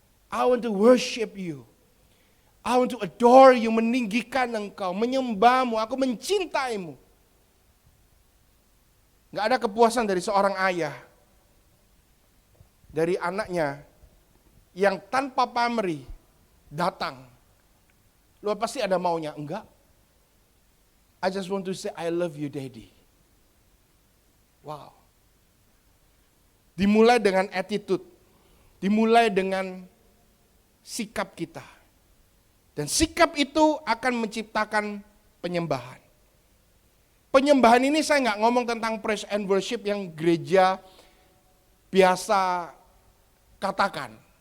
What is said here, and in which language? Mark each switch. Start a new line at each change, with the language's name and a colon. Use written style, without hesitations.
English: I want to worship you. I want to adore you,
Indonesian: meninggikan engkau, menyembahmu, aku mencintaimu. Gak ada kepuasan dari seorang ayah, dari anaknya, yang tanpa pamrih datang. Lu pasti ada maunya, enggak.
English: I just want to say I love you daddy. Wow.
Indonesian: Dimulai dengan attitude. Dimulai dengan sikap kita. Dan sikap itu akan menciptakan penyembahan. Penyembahan ini saya nggak ngomong tentang praise and worship yang gereja biasa katakan.